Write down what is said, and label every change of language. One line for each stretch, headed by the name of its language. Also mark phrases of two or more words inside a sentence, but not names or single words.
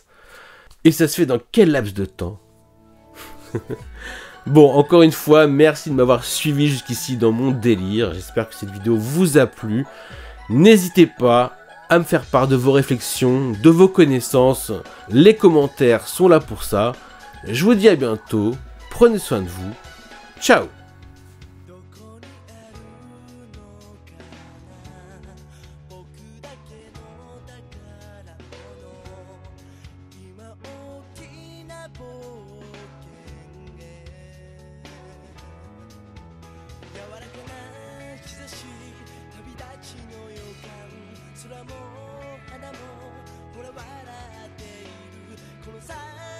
French: Et ça se fait dans quel laps de temps? Bon, encore une fois, merci de m'avoir suivi jusqu'ici dans mon délire, j'espère que cette vidéo vous a plu. N'hésitez pas à me faire part de vos réflexions, de vos connaissances, les commentaires sont là pour ça. Je vous dis à bientôt, prenez soin de vous. Ciao!
Japanese: どこにあるのかな僕だけの宝物今大きな冒険へ柔らかな日差し旅立ちの予感空も花もほら笑っているこの